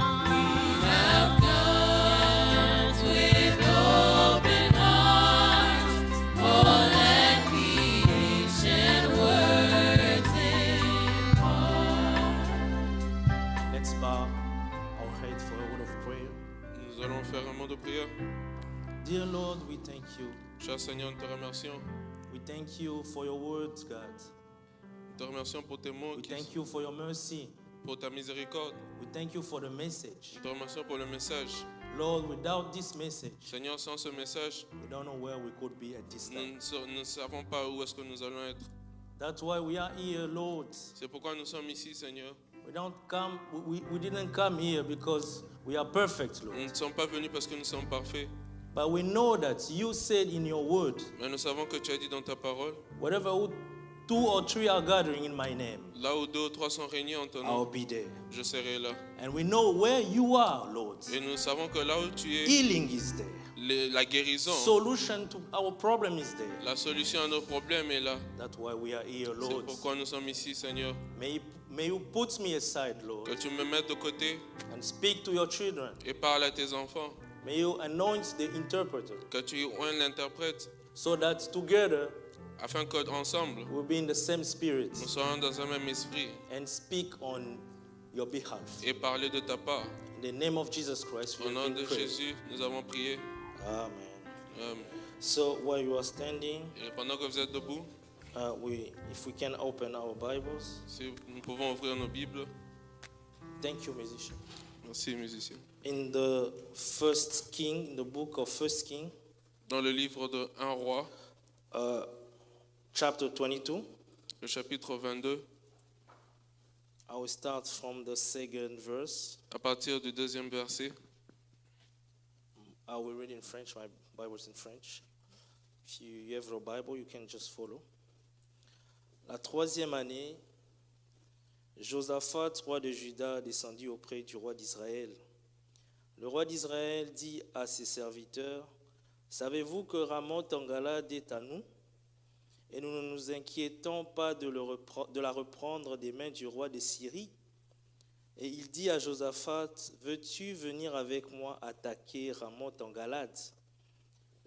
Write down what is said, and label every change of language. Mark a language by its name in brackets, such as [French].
[English] We have come with open hearts. Oh, let the ancient words impart. Let's bow our head for a word of prayer. [French] Nous allons faire un mot de prière. [English] Dear Lord, we thank you. [French] Cher Seigneur, nous te remercions. [English] We thank you for your words, God. [French] Nous te remercions pour tes mots, [English] We thank you for your mercy. [French] pour ta miséricorde. [English] We thank you for the message. [French] Nous te remercions pour le message. [English] Lord, without this message, [French] Seigneur, sans ce message, [English] we don't know where we could be at this time. [French] nous ne savons pas où est-ce que nous allons être. [English] That's why we are here, Lord. [French] C'est pourquoi nous sommes ici, Seigneur. [English] We didn't come here because we are perfect, [French] Nous [English] Lord. [French] ne sommes pas venus parce que nous sommes parfaits, [English] But we know that you said in your word, [French] mais nous savons que tu as dit dans ta parole, [English] wherever 2 or 3 are gathering in my name, [French] là où 2 ou 3 sont réunis en ton [English] I'll [French] nom, [English] be there. [French] je serai là. [English] And we know where you are, Lord. [French] Et nous savons que là où tu es, [English] Healing is there. [French] la guérison, [English] Solution to our problem is there. [French] la solution à nos problèmes est là. [English] That's why we are here, [French] C'est [English] Lord. [French] pourquoi nous sommes ici, Seigneur. [English] May you put me aside, Lord, [French] Que tu me mettes de côté [English] and speak to your children. [French] et parle à tes enfants. [English] May you anoint the interpreter [French] Que tu oignes l'interprète, [English] so that together [French] afin qu'ensemble, [English] we'll be in the same spirit [French] nous soyons dans un même esprit [English] and speak on your behalf. [French] et parler de ta part. [English] In the name of Jesus Christ, we [French] Au nom [English] have [French] de [English] been prayed. [French] Jésus, nous avons prié. [English] Amen. So while you are standing, [French] Et pendant que vous êtes debout, [English] if we can open our Bibles. [French] si nous pouvons ouvrir nos Bibles. [English] Thank you, musician. [French] Merci, musiciens. [English] In the First King, in the book of First King, [French] Dans le livre de 1 roi, [English] chapter 22, [French] le chapitre 22, [English] I will start from the second verse. [French] à partir du 2e verset. [English] I will read in French. My Bible is in French. If you have your Bible, you can just follow. [French] La 3e année, Josaphat, roi de Juda, descendit auprès du roi d'Israël. Le roi d'Israël dit à ses serviteurs, « Savez-vous que Ramoth en Galade est à nous ? Et nous ne nous inquiétons pas de la reprendre des mains du roi de Syrie. » Et il dit à Josaphat, « Veux-tu venir avec moi attaquer Ramoth en Galade ?»